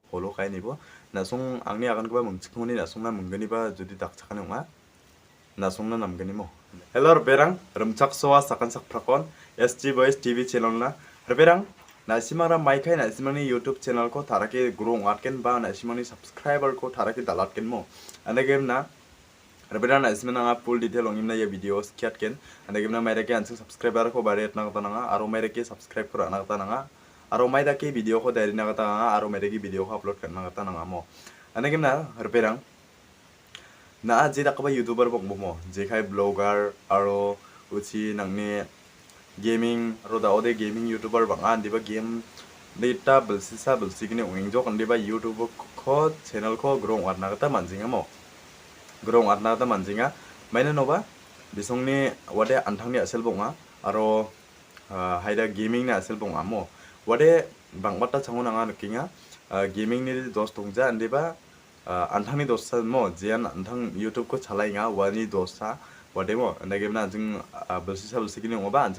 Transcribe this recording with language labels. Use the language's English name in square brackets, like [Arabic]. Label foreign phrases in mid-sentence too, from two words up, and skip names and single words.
[Garo] follow kainibo nasung angni akan kuba mungchikmuni nasungna munggoniba judi dakchakani ongha nasungna namgani mo. Hello berang rumchak soa sakan sak prakon SG Boys TV channel na berang nasimara Maikai nasimani YouTube channel ko taraki guru Ongatgen ba nasimani subscriber ko taraki dalatken mo anda game na berang nasimana nga [English] full detail [Garo] ongimna ya video skiatken anda game na mairake ansing subscriber ko bariatna kata nanga aro mairake subscribe ko ana kata nanga aro mairake video ko dari na kata nanga aro mairake video ko upload kan kata nanga mo anda game na berang na je dakaba YouTuber bongbo mo je kai blogger aro uchi nangni gaming aro da ode [English] gaming YouTuber [Garo] banga diba game data belsisa belsigini ongingjo kan diba YouTube ko channel ko grong warna kata manjinga mo grong warna kata manjinga maina noba bisongni wade antangni asel bonga aro haida gaming ni asel bonga mo wade bangbata changonanga nukinga gaming ni dos tongja andiba antangni dosa mo jian antang YouTube ko chalainga wani dosa wademo andagimna anjing belsisa belsigini ngoba anjing